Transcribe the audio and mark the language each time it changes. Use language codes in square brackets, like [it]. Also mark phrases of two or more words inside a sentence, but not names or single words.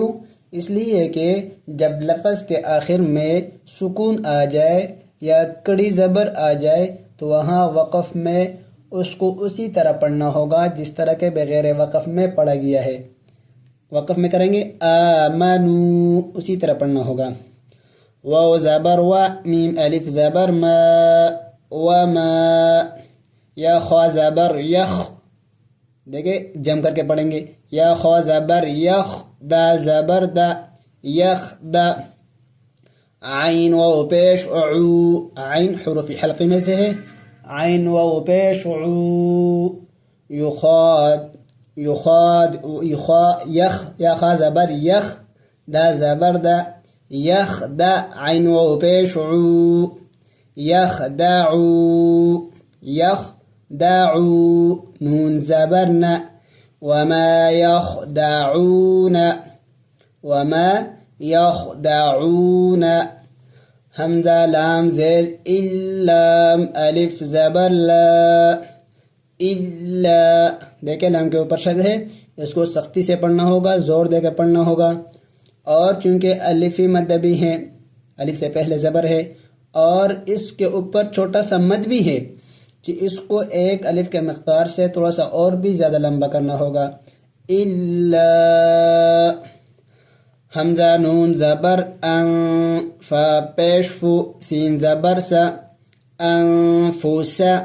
[ur] اس لیے کہ جب لفظ کے آخر میں سکون آ جائے یا کڑی زبر آ جائے تو وہاں وقف میں اس کو اسی طرح پڑھنا ہوگا جس طرح کے بغیر وقف میں پڑھا گیا ہے۔ وقف میں کریں گے آمنو، اسی طرح پڑھنا ہوگا، واو زبر و، میم الف زبر ما، وما، یا خوا زبر یخ، دیکھیں جم کر کے پڑھیں گے، یا خوا زبر یخ، دا زبر دا، یخ دا، عین و پیش عو، عین حروف حلقی میں سے ہے، عین و پیش عو، یخاد، یخاد، یخ، یا خا زبر یخ، دا زبر دا، یخ دا، عین و پیش عو، یخ دعو، یخ دعو، نون زبر نا، [ar] وما يخدعون، وما يخدعون، [ur] حمزہ لام زیر اللام، الف زبر لا، الا، دیکھیں لام کے اوپر شد ہے، اس کو سختی سے پڑھنا ہوگا، زور دے کے پڑھنا ہوگا، اور چونکہ الفی مد بھی ہے، الف سے پہلے زبر ہے اور اس کے اوپر چھوٹا سا مد بھی ہے کہ اس کو ایک الف کے مقدار سے تھوڑا سا اور بھی زیادہ لمبا کرنا ہوگا، الا، حمزہ نون زبر ان، فا پیش فو، سین زبر سا، انفوسا۔